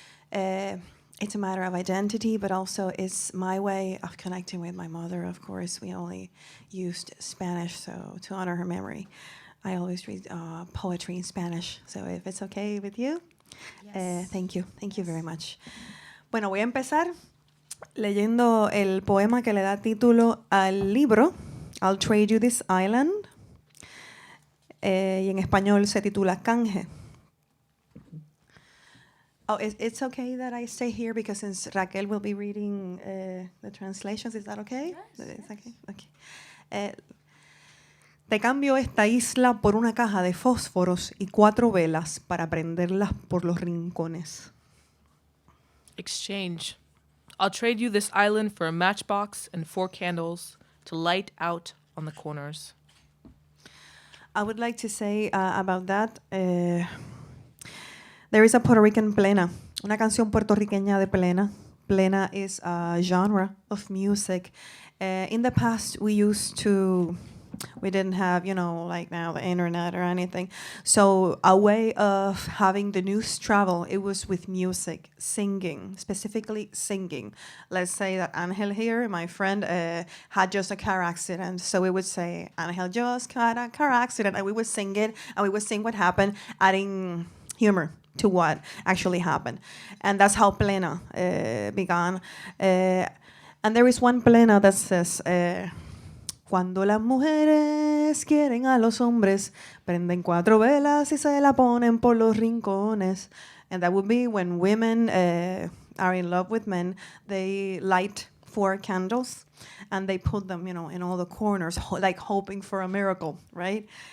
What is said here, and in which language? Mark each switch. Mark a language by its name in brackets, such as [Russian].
[English] It's a matter of identity, but also it's my way of connecting with my mother. Of course, we only used Spanish, so to honor her memory, I always read poetry in Spanish. So if it's okay with you, yes. Thank you. Thank you very much. [Spanish] Bueno, voy a empezar leyendo el poema que le da título al libro, I'll Trade You This Island, y en español se titula Canje. [English] Oh, it's okay that I stay here because since Raquel will be reading the translations, is that okay? Yes. It's okay? Okay. [Spanish] Te cambio esta isla por una caja de fósforos y 4 velas para prenderlas por los rincones. [English] Exchange. I'll trade you this island for a matchbox and 4 candles to light out on the corners. I would like to say about that, there is a Puerto Rican plena, una canción puertorriqueña de plena. Plena is a genre of music. In the past, we didn't have, like now the internet or anything. So a way of having the news travel, it was with music, singing, specifically singing. Let's say that Angel here, my friend, had just a car accident. So we would say, Angel just had a car accident, and we would sing it, and we would sing what happened, adding humor to what actually happened. And that's how plena began. [Spanish] And there is one plena that says, cuando las mujeres quieren a los hombres, prenden 4 velas y se la ponen por los rincones. [English] And that would be when women are in love with men, they light 4 candles and they put them, in all the corners, like hoping for a miracle, right?